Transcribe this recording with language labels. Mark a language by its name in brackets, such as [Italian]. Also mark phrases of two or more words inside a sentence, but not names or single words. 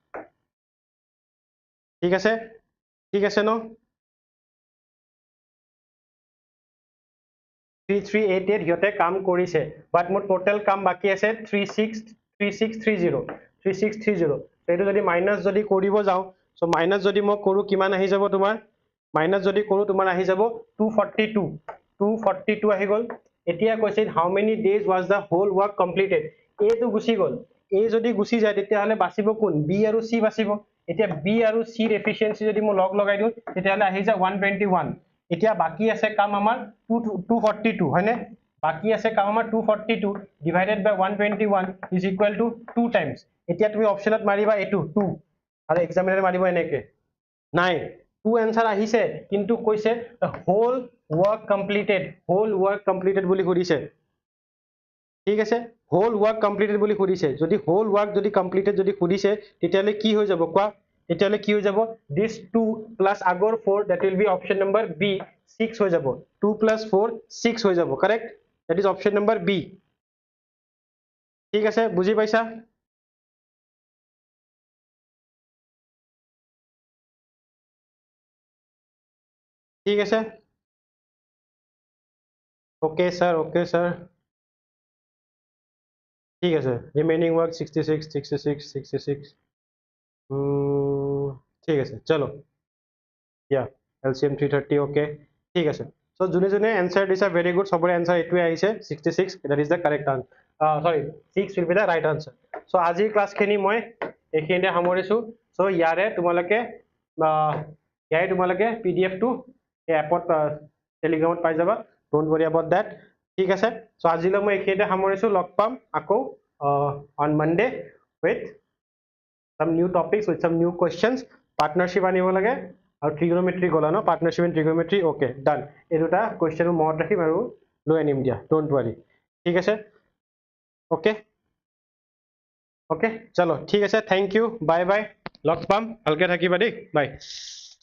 [Assamese] ঠিক আছে ন 3388 ইহতে কাম কৰিছে বাট মোৰ টোটাল কাম বাকি আছে 3630 এটো যদি মাইনাস যদি কৰিব যাও সো মাইনাস যদি মই কৰো কিমান আহি যাব তোমাৰ মাইনাস যদি কৰো তোমাৰ আহি যাব 242 আহি গল এতিয়া কৈছে [English] how many days was the whole work completed [Assamese] a তো গুছি গল a যদি গুছি যায় তেতিয়া হলে বাচিব কোন b আৰু c বাচিব এতিয়া B আৰু C ৰ এফিচিয়েন্সি যদি মই লগ লগাই দিওঁ তেতিয়াহলে আহি যায় 121 এতিয়া বাকি আছে কাম আমাৰ 242 হয়নে বাকি আছে কাম আমাৰ 242 [English] divided by [Assamese] 121 [English] is equal to 2 times [Assamese] এতিয়া তুমি অপচনত মাৰিবা এটো 2 আৰু এক্সামিনাৰে মাৰিব এনেকে নাই 2 এনসাৰ আহিছে কিন্তু কৈছে [English] whole work completed [Assamese] বুলি সুধিছে ঠিক আছে [English] whole work completed [Assamese] বুলি সুধিছে যদি [English] whole work [Assamese] যদি কমপ্লিটেড যদি সুধিছে তেতিয়ালে কি হৈ যাব কোৱা তেতিয়ালে কি হৈ যাব [English] this 2 plus [Assamese] আগৰ 4 [English] that will be option number B [Assamese] 6 হৈ যাব [English] 2 plus 4 [Assamese] 6 হৈ যাব [English] correct that is option number B [Assamese] ঠিক আছে বুজি পাইছা ঠিক আছে [English] okay sir [Assamese] ঠিক আছে [English] remaining work 66 66 66 [Assamese] ঠিক আছে চলো [English] yeah LCM 330 okay [Assamese] ঠিক আছে [English] so june june answer is a very good [Assamese] সবৰে answer এটোৱে আহিছে [English] 66 that is the correct answer sorry 6 will be the right answer so [Assamese] আজিৰ ক্লাস খিনি মই এখিনিতে সামৰিছো [English] so [Assamese] ইয়াৰে তোমালোকে pdf টো এই এপত টেলিগ্ৰামত পাই যাবা [English] don't worry about that [Assamese] ঠিক আছে so আজিলৈ মই এখিনিতে সামৰিছো লগ পাম আকৌ [English] on Monday with some new topics with some new questions [Assamese] partnership আনিব লাগে আৰু trigonometry গলা ন [English] partnership in trigonometry okay done [Assamese] এই দুটা question মনত ৰাখিম আৰু লৈ আনিম দিয়া [English] don't worry [Assamese] ঠিক আছে [English] okay okay [Assamese] চলো ঠিক আছে [English] thank you bye bye [Assamese] লগ পাম ভালকে থাকিবা দেই bye